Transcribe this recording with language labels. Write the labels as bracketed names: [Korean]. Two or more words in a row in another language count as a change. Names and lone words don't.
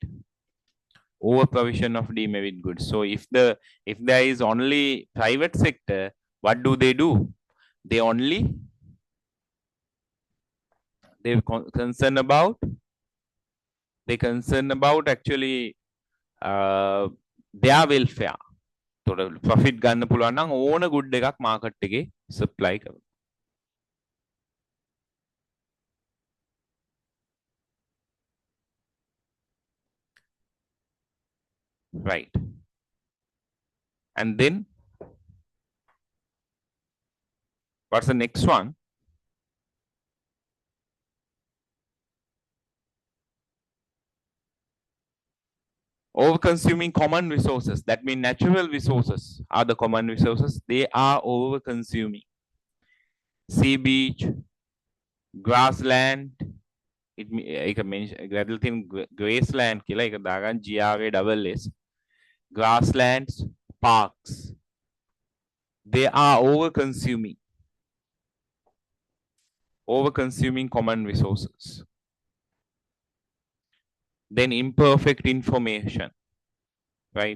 [English] Over provision of demerit goods. So if there is only private sector, what do? They concern about actually their welfare. [Sinhala] So profit ගන්න පුළුවන් නම් ඕන good එකක් market එකේ supply කරනවා. [English] Right. And then what's the next one? Over-consuming common resources. That means natural resources are the common resources. They are over-consuming. Sea beach, grassland, [Sinhala] ඒක ග්‍රැඩල් තියෙන grassland කියලා ඒක දාගන්න GRASS. [English] Grasslands, parks. They are over-consuming common resources. Then imperfect information, right?